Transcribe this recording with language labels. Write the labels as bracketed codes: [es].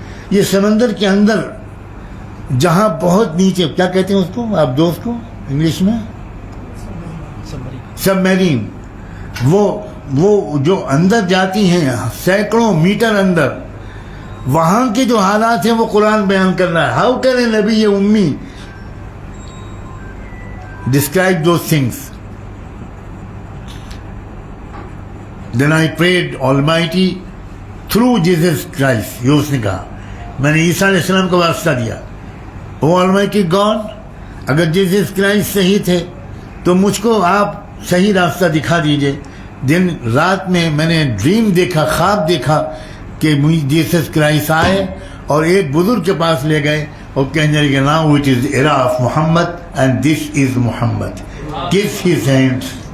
[ur] یہ سمندر کے اندر جہاں بہت نیچے، کیا کہتے ہیں اس کو آپ دوست کو انگلش میں، سب میرین، وہ جو اندر جاتی ہیں سینکڑوں میٹر اندر، وہاں کے جو حالات ہیں وہ قرآن بیان کر رہا ہے. [en] How can a نبی امی describe those things? Then I prayed Almighty through Jesus Christ. [ur] یہ اس نے کہا، میں نے عیسیٰ علیہ السلام کو واسطہ دیا، او Almighty God، اگر جیسس کرائسٹ صحیح تھے تو مجھ کو آپ صحیح راستہ دکھا دیجئے. دن رات میں میں نے ڈریم دیکھا، خواب دیکھا کہ جیسس کرائسٹ آئے اور ایک بزرگ کے پاس لے گئے اور کہنے لگے [en] Now it is era of Muhammad and this is Muhammad, kiss his hands.